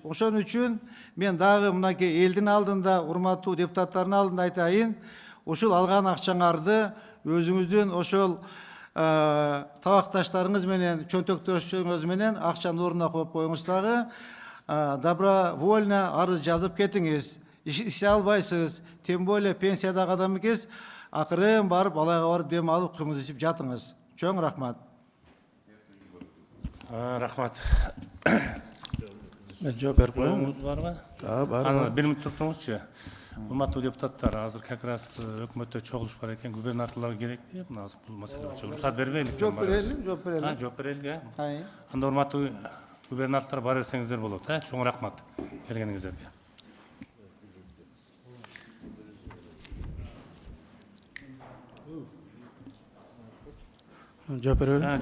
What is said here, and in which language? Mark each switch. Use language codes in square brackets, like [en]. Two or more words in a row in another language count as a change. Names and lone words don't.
[ky] Ошон үчүн мен дагы мынакей элдин алдында, урматтуу депутаттардын алдында айтайын, ошол алган акчаңарды өзүңүздүн ошол табакташтарыңыз менен, чөнтөктөшүңүз менен акчанын ордуна коюп коюңуз дагы, добровольно арыз жазып кетиңиз. ише албайсыз, [ru] тем более [kk] пенсиядағы адам екенсіз, ақырын барып, балайға барып дем алып, қымыз ішіп жатыңыз. [ky] Чоң рахмат. Рахмат. Мен жооп берип коеюн. Соруңуз барбы? Бар. Бир мүнөт туруңузчу. Урматтуу депутаттар, азыр [ru] как раз [ky] өкмөттө чогулуш бар экен. Губернаторлорго керекпи? Мына азыр бул маселе боюнча уруксат бербейли. Жооп берелим, жооп берелим. Жооп берели. Ай. Анда урматтуу губернаторлор бара берсеңиздер болот, Чоң рахмат бергениңиздерге. Жооп берели.